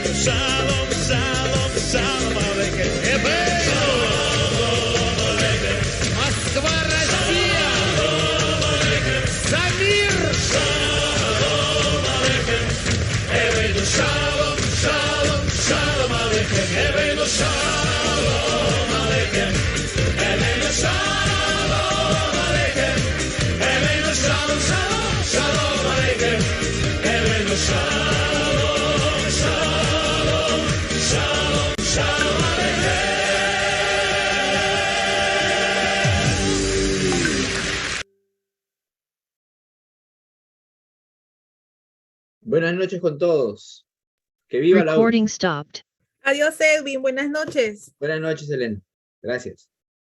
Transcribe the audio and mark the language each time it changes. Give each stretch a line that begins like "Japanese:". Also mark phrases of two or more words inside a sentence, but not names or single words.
Russian: Москва, Россия, Самир,
Hebrew: הבאנו שלום, שלום, שלום עליכם, הבאנו שלום עליכם, הבאנו שלום עליכם, הבאנו שלום, שלום, שלום עליכם, הבאנו שלום, שלום, שלום, שלום עליכם.
Spanish: Buenas noches con todos. Que viva la U. Adiós, Edwin. Buenas noches. Buenas noches, Elena. Gracias.